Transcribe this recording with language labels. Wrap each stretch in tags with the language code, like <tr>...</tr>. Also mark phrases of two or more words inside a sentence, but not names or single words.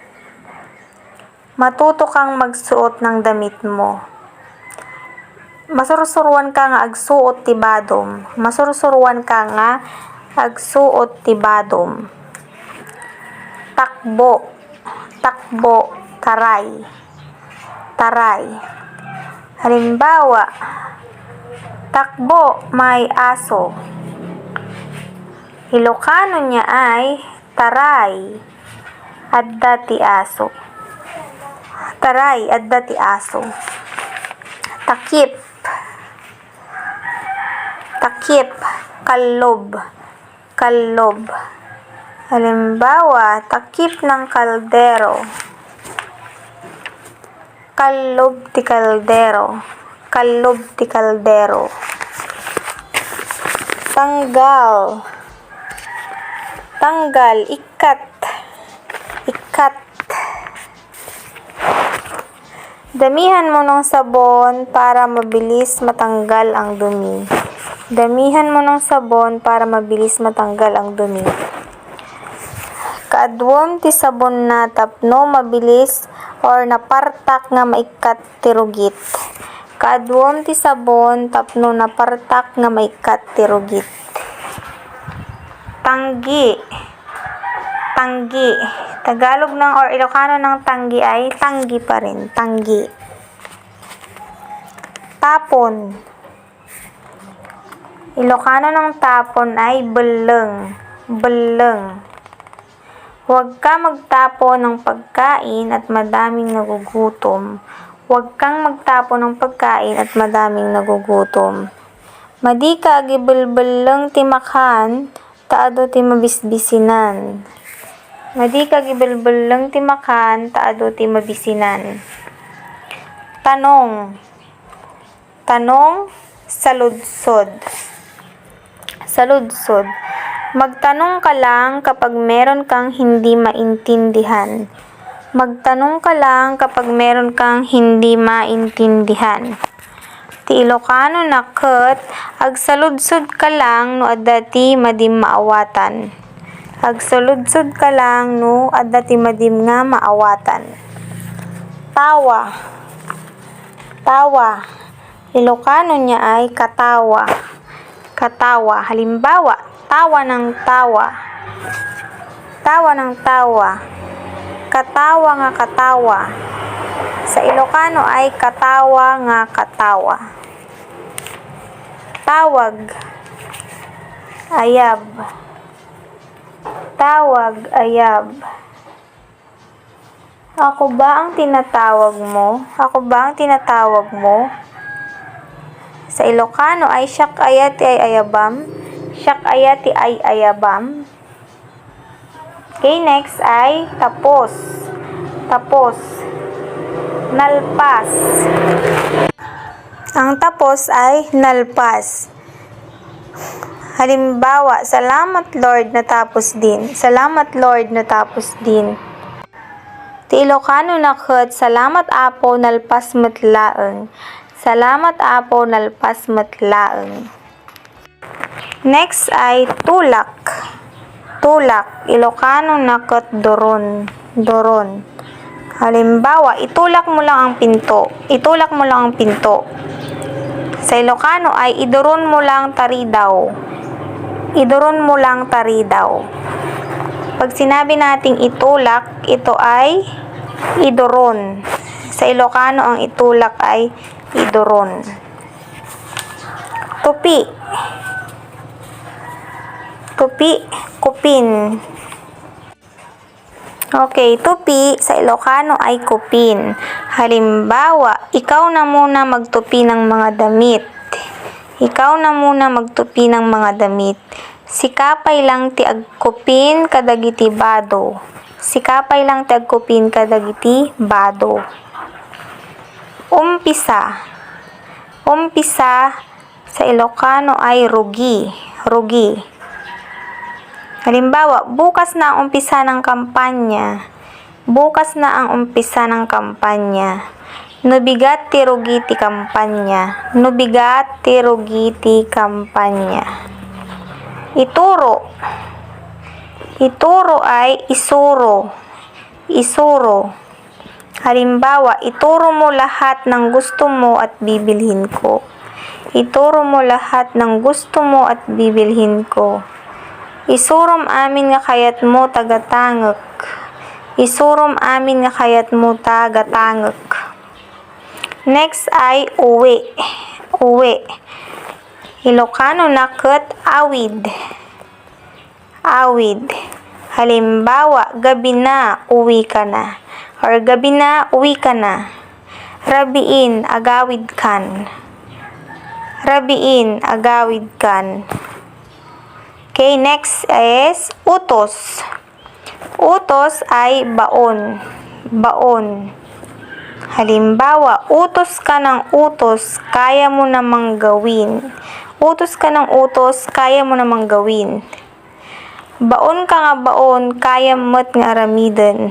<tl>Matuto kang magsuot ng damit mo.</tl> <ilo>Masursuruan ka nga agsuot ti badom. Masursuruan ka nga agsuot ti badom.</ilo> <tl>Takbo. Takbo. Taray.</tl> <ilo>Taray.</ilo> <tl>Halimbawa, takbo may aso.</tl> <ilo>Ilocano</ilo> <tl>niya ay</tl> <ilo>taray adda ti aso. Taray adda ti aso. Takip. Takip. Kallob. Kallob.</ilo> <tl>Halimbawa, takip ng kaldero.</tl> <ilo>Kallob ti kaldero. Kallob ti kaldero. Tanggal. Tanggal. Ikat. Ikat.</ilo> <tl>Damihan mo ng sabon para mabilis matanggal ang dumi. Damihan mo ng sabon para mabilis matanggal ang dumi.</tl> <ilo>Kaadwom ti sabon na tapno mabilis or napartak nga maikat ti rugit. Kaadwom ti sabon tapno napartak nga maikat ti rugit.</ilo> <tl>Tanggi. Tanggi. Tagalog ng or Ilocano ng tanggi ay tanggi pa rin. Tanggi. Tapon. Ilocano ng tapon ay beleng.</tl> <ilo>Beleng.</ilo> <tl>Huwag ka magtapon ng pagkain at madaming nagugutom. Huwag kang magtapon ng pagkain at madaming nagugutom.</tl> <ilo>Madi ka agibelbeleng ti makan, taado ti mabisbisinan. Madi ka agibelbeleng ti makan, taado ti mabisinan.</ilo> <tl>Tanong. Tanong,</tl> <ilo>saludsod. Saludsod.</ilo> <tl>Magtanong ka lang kapag meron kang hindi maintindihan. Magtanong ka lang kapag meron kang hindi maintindihan.</tl> <ilo>Ti Ilocano na ket agsaludsod ka lang no adda ti madim maawatan. Agsaludsod ka lang no adda ti madim nga maawatan.</ilo> <tl>Tawa. Tawa. Ilocano niya ay</tl> <ilo>katawa. Katawa.</ilo> <tl>Halimbawa, tawa ng tawa. Tawa ng tawa.</tl> <ilo>Katawa nga katawa.</ilo> <tl>Sa Ilocano ay</tl> <ilo>katawa nga katawa.</ilo> <tl>Tawag. Ayab. Tawag, ayab. Ako ba ang tinatawag mo? Ako ba ang tinatawag mo? Sa Ilocano ay</tl> <ilo>siyak ayati ay ayabam. Siyak ayati ay ayabam.</ilo> <en>Okay, next</en> <tl>ay tapos. Tapos. Nalpas. Ang tapos ay nalpas. Halimbawa, salamat Lord natapos din. Salamat Lord natapos din.</tl> <ilo>Ti Ilocano na ket salamat Apo nalpas met laeng. Salamat Apo nalpas met laeng.</ilo> <tl>Next ay tulak.</tl> <ilo>Tulak. Ilocano na ket doron. Doron.</ilo> <tl>Halimbawa, itulak mo lang ang pinto. Itulak mo lang ang pinto. Sa Ilocano ay</tl> <ilo>iduron mo lang tari daw. Iduron mo lang tari daw.</ilo> <tl>Pag sinabi nating itulak, ito ay iduron. Sa Ilocano ang itulak ay iduron. Tupi. Tupi, kupin. Okay, tupi sa Ilocano ay kupin. Halimbawa, ikaw na muna magtupi ng mga damit. Ikaw na muna magtupi ng mga damit.</tl> <ilo>Sikapay lang ti agkupin kadagiti bado. Sikapay lang ti agkupin kadagiti bado.</ilo> <tl>Umpisa. Umpisa sa Ilocano ay rugi.</tl> <ilo>Rugi.</ilo> <tl>Halimbawa, bukas na ang umpisa ng kampanya. Bukas na ang umpisa ng kampanya.</tl> <ilo>Nubigat ti rugi ti kampanya. Nubigat ti rugi ti kampanya.</ilo> <tl>Ituro. Ituro ay isuro.</tl> <ilo>Isuro.</ilo> <tl>Halimbawa, ituro mo lahat ng gusto mo at bibilhin ko. Ituro mo lahat ng gusto mo at bibilhin ko.</tl> <ilo>Isurom amin nga kayat mo tagatangek. Isurom amin nga kayat mo tagatangek.</ilo> <tl>Next ay uwi. Uwi.</tl> <ilo>Ilocano na ket awid. Awid.</ilo> <tl>Halimbawa, gabi na, uwi ka na. Or gabi na, uwi ka na.</tl> <ilo>Rabiin, agawid kan. Rabiin, agawid kan.</ilo> <en>Okay, next is</en> <tl>utos. Utos ay baon. Baon. Halimbawa, utos ka ng utos, kaya mo namang gawin. Utos ka ng utos, kaya mo namang gawin.</tl> <ilo>Baon ka nga baon, kaya mo't nga aramiden.</ilo>